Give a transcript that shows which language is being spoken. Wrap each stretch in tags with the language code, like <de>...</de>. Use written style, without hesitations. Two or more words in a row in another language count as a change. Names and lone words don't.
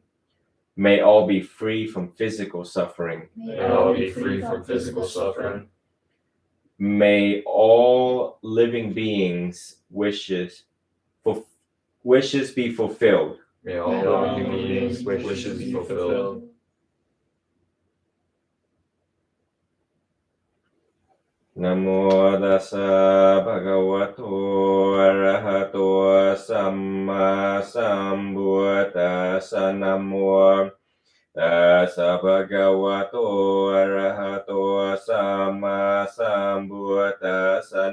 <en>May all be free from physical suffering. May all be free from physical suffering. May all living beings' wishes be fulfilled. May all living beings' wishes be fulfilled.</en> <pi>Namo tassa bhagavato arahato samma sambuddhassa. Namo tassa bhagavato arahato samma sambuddhassa.</pi>